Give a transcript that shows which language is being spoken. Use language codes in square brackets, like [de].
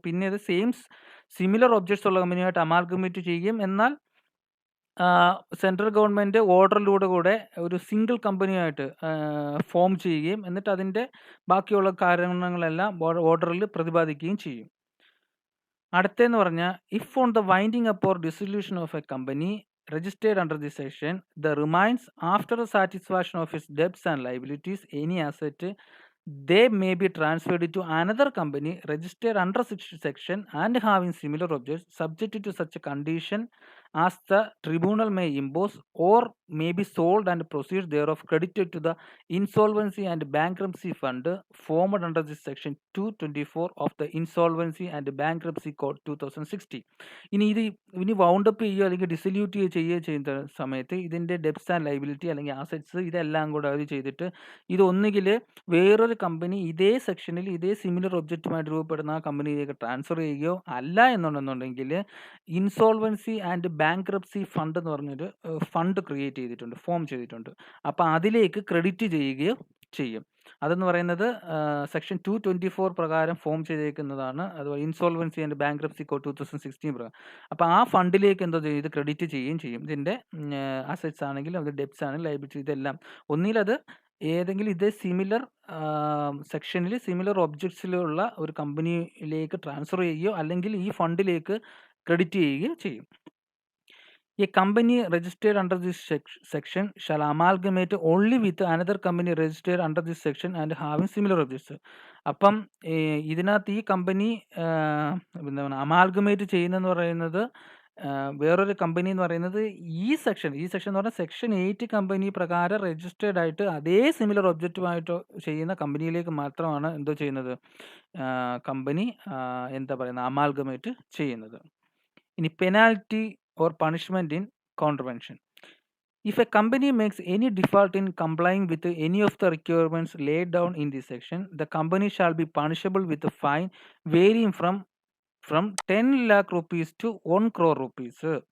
[ml] പിന്നെ ഇത് similar objects ഉള്ള കമ്പനിയായിട്ട് അമാൽഗമേറ്റ് ചെയ്യുകയും എന്നാൽ സെൻട്രൽ ഗവൺമെൻറ് ഓർഡറിലൂടെ കൂടെ ഒരു സിംഗിൾ കമ്പനിയായിട്ട് ഫോം ചെയ്യുകയും എന്നിട്ട് അതിൻ്റെ ബാക്കിയുള്ള കാരണങ്ങളെല്ലാം ഓർഡറിൽ പ്രതിപാദിക്കുകയും ചെയ്യും. അടുത്തെന്ന് പറഞ്ഞാൽ [en] If on the winding up or dissolution of a company registered under this section, the remains after the satisfaction of its debts and liabilities, any asset, they may be transferred to another company registered under section and having similar objects, subject to such a condition as the tribunal may impose, or may be sold and proceeds thereof credited to the insolvency and bankruptcy fund formed under this section 224 of the Insolvency and Bankruptcy Code 2060. [ml] ഇനി wound up ചെയ്യുകയോ അല്ലെങ്കിൽ ഡിസൊല്യൂട്ട് ചെയ്യുന്ന സമയത്ത് ഇതിൻ്റെ debts and liability അല്ലെങ്കിൽ ആസെറ്റ്സ് ഇതെല്ലാം കൂടെ അവർ ചെയ്തിട്ട് ഇതൊന്നുകിൽ വേറൊരു കമ്പനി ഇതേ സെക്ഷനിൽ ഇതേ സിമിലർ ഒബ്ജക്റ്റുമായിട്ട് രൂപപ്പെടുന്ന ആ കമ്പനിയിലേക്ക് ട്രാൻസ്ഫർ ചെയ്യുകയോ അല്ല എന്നുണ്ടെന്നുണ്ടെങ്കിൽ ഇൻസോൾവൻസി ആൻഡ് ബാങ്ക്രപ്സി ഫണ്ട് എന്ന് പറഞ്ഞൊരു ഫണ്ട് ക്രിയേറ്റ് ചെയ്തിട്ടുണ്ട്, ഫോം ചെയ്തിട്ടുണ്ട്. അപ്പോൾ അതിലേക്ക് ക്രെഡിറ്റ് ചെയ്യുകയോ ചെയ്യും. അതെന്ന് പറയുന്നത് സെക്ഷൻ 224 പ്രകാരം ഫോം ചെയ്തേക്കുന്നതാണ്. അതുപോലെ ഇൻസോൾവൻസി ആൻഡ് ബാങ്ക്രപ്സി കോഡ് 2016 പ്രകാരം. അപ്പോൾ ആ ഫണ്ടിലേക്ക് എന്തോ ചെയ്യും, ഇത് ക്രെഡിറ്റ് ചെയ്യുകയും ചെയ്യും. ഇതിൻ്റെ അസറ്റ്സ് ആണെങ്കിലും അത് ഡെപ്റ്റ്സ് ആണെങ്കിലും ലൈബിലിറ്റി ഇതെല്ലാം ഒന്നിലത് ഏതെങ്കിലും ഇതേ സിമിലർ സെക്ഷനിൽ സിമിലർ ഒബ്ജക്ട്സിലുള്ള ഒരു കമ്പനിയിലേക്ക് ട്രാൻസ്ഫർ ചെയ്യുകയോ അല്ലെങ്കിൽ ഈ ഫണ്ടിലേക്ക് ക്രെഡിറ്റ് ചെയ്യുകയോ ചെയ്യും. [en] A company registered under this section shall amalgamate only with another company registered under this section and having similar objects. [ml] അപ്പം ഇതിനകത്ത് ഈ കമ്പനി എന്താണ് അമാൽഗമേറ്റ് ചെയ്യുന്നതെന്ന് പറയുന്നത് വേറൊരു കമ്പനി എന്ന് പറയുന്നത് ഈ സെക്ഷൻ എന്ന് പറഞ്ഞാൽ സെക്ഷൻ 8 കമ്പനി പ്രകാരം രജിസ്റ്റേർഡ് ആയിട്ട് അതേ സിമിലർ ഒബ്ജക്റ്റുമായിട്ട് ചെയ്യുന്ന കമ്പനിയിലേക്ക് മാത്രമാണ് എന്തോ ചെയ്യുന്നത് കമ്പനി എന്താ പറയുന്നത് അമാൽഗമേറ്റ് ചെയ്യുന്നത്. ഇനി penalty [en] or punishment in contravention. If a company makes any default in complying with any of the requirements laid down in this section, the company shall be punishable with a fine varying from 10 lakh rupees to 1 crore rupees.